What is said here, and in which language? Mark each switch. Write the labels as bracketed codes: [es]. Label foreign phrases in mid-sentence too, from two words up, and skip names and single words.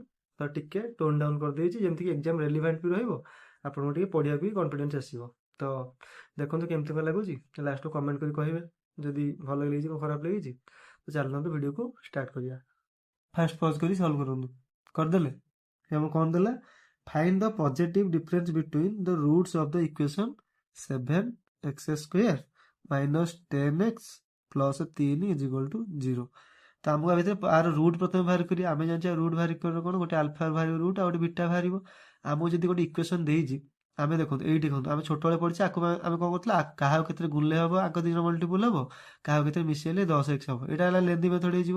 [or] ତ ଟିକେ [en] tone down [or] କରିଦେଇଛି ଯେମିତିକି [en] exam relevant [or] ବି ରହିବ, ଆପଣଙ୍କୁ ଟିକେ ପଢ଼ିବାକୁ ବି କନଫିଡେନ୍ସ ଆସିବ। ତ ଦେଖନ୍ତୁ କେମିତି କ'ଣ ଲାଗୁଛି, ଲାଷ୍ଟକୁ କମେଣ୍ଟ କରି କହିବେ ଯଦି ଭଲ ଲାଗିଛି କି ଖରାପ ଲାଗିଛି। ତ ଚାଲନ୍ତୁ ଭିଡ଼ିଓକୁ ଷ୍ଟାର୍ଟ କରିବା। [en] first pause [or] କରି ସଲ୍ଭ କରନ୍ତୁ। କରିଦେଲେ ଆମକୁ କ'ଣ ଦେଲା, [en] find the positive difference between the roots of the equation 7x square minus 10x plus 3 is equal to 0। [or] ତ ଆମକୁ ଆ ଭିତରେ ଆର ରୁଟ୍ ପ୍ରଥମେ ବାହାର କରିବା। ଆମେ ଜାଣିଛେ ରୁଟ୍ ବାହାର କରିବ କ'ଣ, ଗୋଟେ ଆଲଫା ବାହାରିବ ରୁଟ୍ ଆଉ ଗୋଟେ ବିଟା ବାହାରିବ। ଆମକୁ ଯଦି ଗୋଟେ ଇକ୍ୱେସନ୍ ଦେଇଛି, ଆମେ ଦେଖନ୍ତୁ ଏଇଠି ଦେଖନ୍ତୁ ଆମେ ଛୋଟବେଳେ ପଢ଼ିଛେ ଆକୁ ଆମେ କ'ଣ କରୁଥିଲେ, କାହାକୁ କେତେରେ ଗୁଣିଲେ ହେବ ଆଗ ଦୁଇଜଣ ମଲ୍ଟିପୁଲ୍ ହେବ, କାହାକୁ କେତେରେ ମିଶାଇଲେ 10x ହେବ। ଏଇଟା ହେଲା [en] lengthy method [or] ହେଇଯିବ।